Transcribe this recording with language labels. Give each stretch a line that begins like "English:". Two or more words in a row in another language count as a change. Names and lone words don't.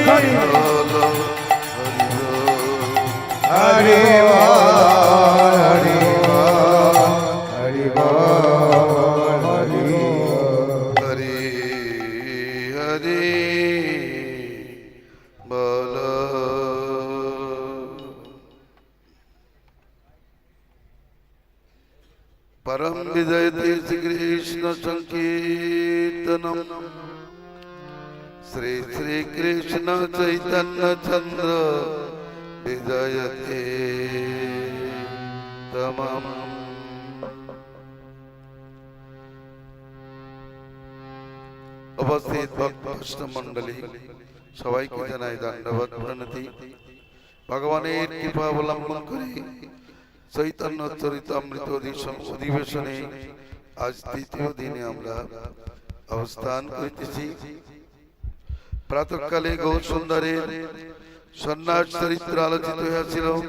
Bangla: হরি বল হরি বল হরি বল হরি হরি বল
Sanskrit: परम विजयते श्री कृष्ण संकीर्तनम श्री श्री कृष्ण चैतन्य चंद्र विजयते
Bangla: তমম উপস্থিত ভক্ত মণ্ডলী সবাইকে জানাই দণ্ডবত প্রণতি ভগবানের কৃপা অবলম্বন করে চৈতন্য চরিতামৃত অধিবেশনে আজ তৃতীয় দিনে আমরা অবস্থান করিতেছি। প্রাতঃকালে গৌর সুন্দরের সন্ন্যাস চরিত্র আলোচিত হয়েছিল।